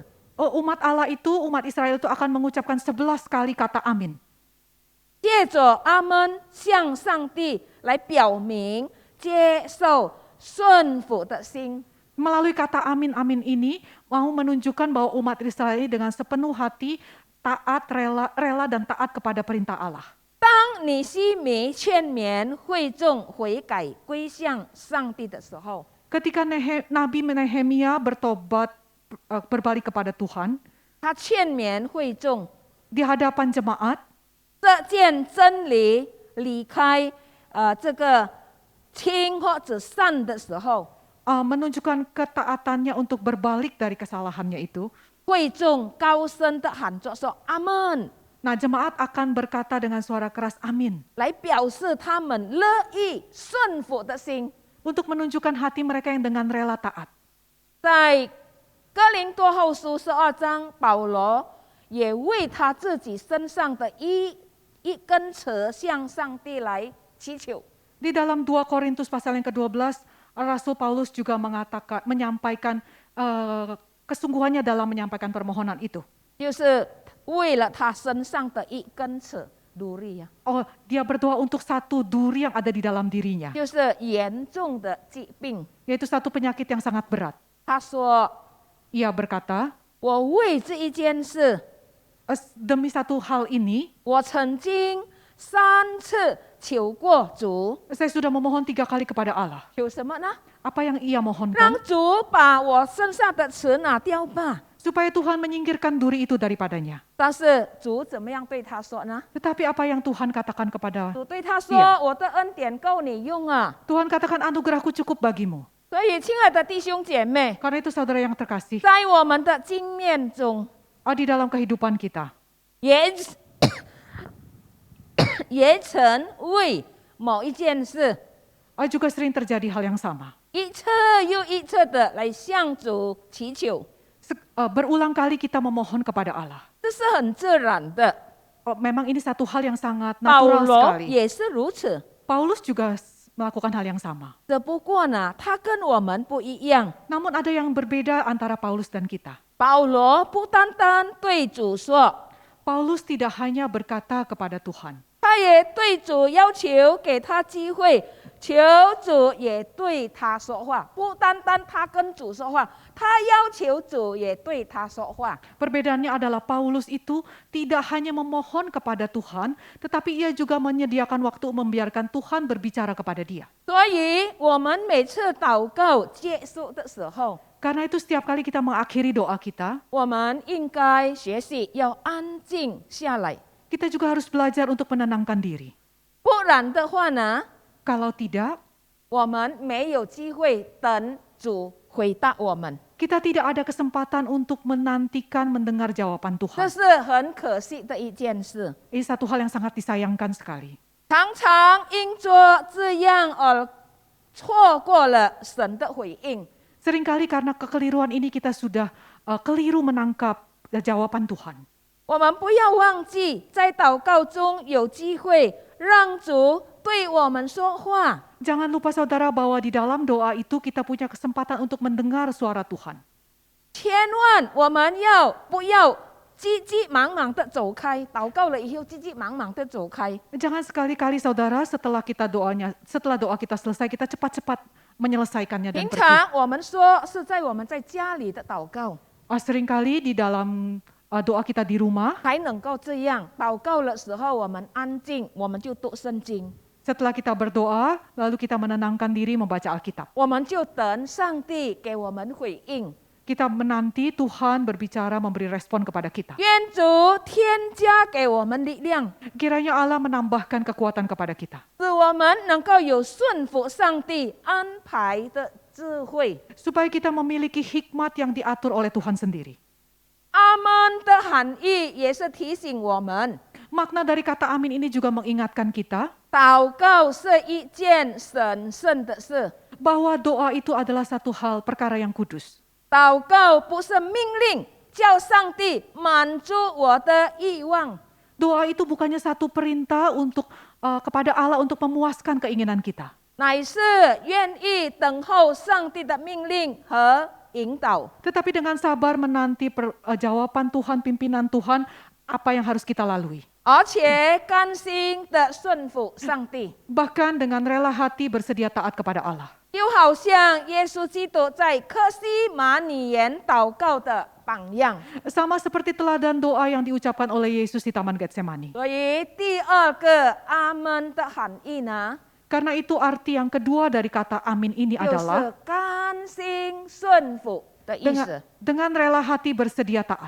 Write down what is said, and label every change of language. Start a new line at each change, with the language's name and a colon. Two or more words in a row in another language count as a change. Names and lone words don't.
Indonesian: umat Allah itu, umat Israel itu akan mengucapkan 11 kali kata amin.
Chinese: 借着阿门向上帝来表明接受顺服的心。
Indonesian: Melalui kata amin amin ini mau menunjukkan bahwa umat Israel ini dengan sepenuh hati taat, rela dan taat kepada perintah Allah.
Chinese: 当尼希米劝勉会众悔改归向上帝的时候，
Indonesian: Ketika Nabi Nehemia bertobat berbalik kepada Tuhan
Chinese: 他劝勉会众
Indonesian: di hadapan jemaat,
Chinese: 这件真理离开这个轻或者善的时候，
Indonesian: menunjukkan ketaatannya untuk berbalik dari kesalahannya itu,
Chinese: 会众高声的喊着说：“阿门。”
Indonesian: Nah, jemaat akan berkata dengan suara keras amin.
Chinese: 来表示他们乐意顺服的心。
Indonesian: Untuk menunjukkan hati mereka yang dengan rela taat.
Chinese: 在哥林多后书12章，保罗也为他自己身上的一根刺向上帝来祈求。
Indonesian: Di dalam 2 Korintus pasal yang ke-12, Rasul Paulus juga menyampaikan kesungguhannya dalam menyampaikan permohonan itu.
Chinese: 就是为了他身上的一根刺duri呀，
Indonesian: Oh, dia berdoa untuk satu duri yang ada di dalam dirinya,
Chinese: 就是严重的疾病。
Indonesian: yaitu satu penyakit yang sangat berat.
Chinese: 他说
Indonesian: Ia berkata,
Chinese: 我为这一件事，
Indonesian: demi satu hal ini,
Chinese: 我曾经3次求过主，
Indonesian: saya sudah memohon 3 kali kepada Allah.
Chinese: 求什么呢？
Indonesian: Apa yang ia
Chinese: 让
Indonesian: mohonkan?
Chinese: 主把我身上的刺拿掉吧。
Indonesian: Supaya Tuhan menyingkirkan duri itu daripadanya.
Chinese: 但是主怎么样对他说呢？
Indonesian: Tetapi apa yang Tuhan katakan kepada
Chinese: 主对他说：“
Indonesian: Iya.
Chinese: 我的恩典够你用啊。
Indonesian: Tuhan katakan anugerahku cukup bagimu. ”
Chinese: 所以，亲爱的弟兄姐妹，
Indonesian: Karena itu saudara yang terkasih,
Chinese: 在我们的经验中，
Indonesian: di dalam kehidupan kita,
Chinese: 也曾为某一件事
Indonesian: juga sering terjadi hal yang sama.
Chinese: 一次又一次的来向主祈求，
Indonesian: Berulang kali kita memohon kepada Allah.
Chinese: 这是很自然的。
Indonesian: Memang ini satu hal yang sangat
Chinese: 保
Indonesian: natural
Chinese: 罗
Indonesian: sekali.
Chinese: 也是如此，
Indonesian: Paulus juga melakukan hal yang sama.
Chinese: 只不过呢，他跟我们不一样。
Indonesian: Namun ada yang berbeda antara Paulus dan kita.
Chinese: 保罗不单单对主说，
Indonesian: Paulus tidak hanya berkata kepada Tuhan,
Chinese: 他也对主要求给他机会，求主也对他说话。不单单他跟主说话，他要求主也对他说话。
Indonesian: Perbedaannya adalah Paulus itu tidak hanya memohon kepada Tuhan, tetapi ia juga menyediakan waktu membiarkan Tuhan berbicara kepada dia.
Chinese: 所以，我们每次祷告结束的时候，
Indonesian: Karena itu setiap kali kita mengakhiri doa kita,
Chinese: 我们应该学习要安静下来，
Indonesian: kita juga harus belajar untuk menenangkan diri.
Chinese: 不然的话呢，
Indonesian: Kalau tidak,
Chinese: 我们没有机会等主回答我们，
Indonesian: kita tidak ada kesempatan untuk menantikan mendengar jawaban
Chinese: 这
Indonesian: Tuhan.
Chinese: 是很可惜的一件事。
Indonesian: Ini satu hal yang sangat disayangkan sekali.
Chinese: 常常因着这样而错过了神的回应。
Indonesian: Seringkali karena kekeliruan ini kita sudah keliru menangkap jawaban Tuhan.
Chinese: 我们不要忘记，在祷告中有机会让主对我们说话。
Indonesian: Jangan lupa saudara bahwa di dalam doa itu kita punya kesempatan untuk mendengar suara Tuhan.
Chinese: 千万我们不要急急忙忙的走开，祷告了以后急急忙忙的走开。
Indonesian: Jangan sekali-kali saudara setelah doa kita selesai kita cepat-cepat menyelesaikannya dan
Chinese: 平
Indonesian: pergi.
Chinese: 常我们说是在我们在家里的祷告，
Indonesian: Seringkali di dalam doa kita di rumah,
Chinese: 才能够这样。祷告的时候我们安静，我们就读圣经，
Indonesian: setelah kita berdoa, lalu kita menenangkan diri membaca Alkitab.
Chinese: 我们就等上帝给我们回应。
Indonesian: Kita menanti Tuhan berbicara, memberi respon kepada kita.
Chinese: 愿主添加给我们力量，
Indonesian: Kiranya Allah menambahkan kekuatan kepada kita.
Chinese: 使我们能够有顺服上帝安排的智慧。
Indonesian: Supaya kita memiliki hikmat yang diatur oleh Tuhan sendiri.
Chinese: 阿们的含义也是提醒我们，
Indonesian: Makna dari kata amin ini juga mengingatkan kita
Chinese: 祷告是一件神圣的事，
Indonesian: bahwa doa itu adalah satu hal perkara yang kudus.
Chinese: 祷告不是命令，叫上帝满足我的欲望。
Indonesian: Doa itu bukannya satu perintah untuk kepada Allah untuk memuaskan keinginan kita.
Chinese: 乃是愿意等候上帝的命令和引导。
Indonesian: Tetapi dengan sabar menanti jawaban Tuhan, pimpinan Tuhan, apa yang harus kita lalui.
Chinese: 而且甘心的顺服上帝，
Indonesian: Bahkan dengan rela hati bersedia taat kepada Allah.
Chinese: 就好像耶稣基督在客西马尼园祷告的榜样。
Indonesian: Sama seperti teladan doa yang diucapkan oleh Yesus di Taman Getsemani.
Chinese: 所以第二个阿门的含义呢，
Indonesian: Karena itu arti yang kedua dari kata amin ini
Chinese: 就
Indonesian: adalah
Chinese: 是甘心顺服的意思。
Indonesian: dengan rela hati bersedia taat.